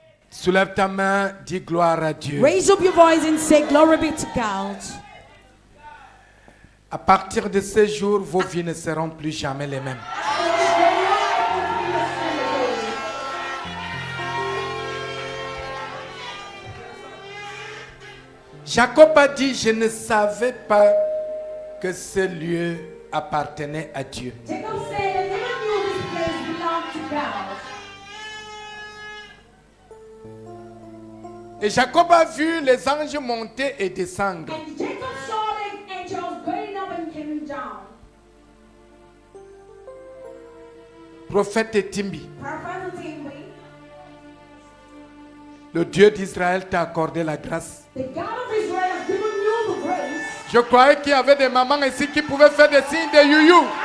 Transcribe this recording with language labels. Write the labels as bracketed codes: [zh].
[fr] Soulève ta main, dis gloire à Dieu. [en] Raise up your voice and say, Glory be to God. [fr] À partir de ce jour, vos vies ne seront plus jamais les mêmes. Jacob a dit, je ne savais pas que ce lieu appartenait à Dieu. [en] Jacob said, I never knew this place belonged to God. [fr] Et Jacob a vu les anges monter et descendre. [en] And Jacob saw the angels going up and coming down. [fr] Prophète Timbi, [en] Prophet Timothy, [fr] le Dieu d'Israël t'a accordé la grâce. [en] the God of Israel has given you the grace. [fr] Je croyais qu'il y avait des mamans ici qui pouvaient faire des signes de youyou.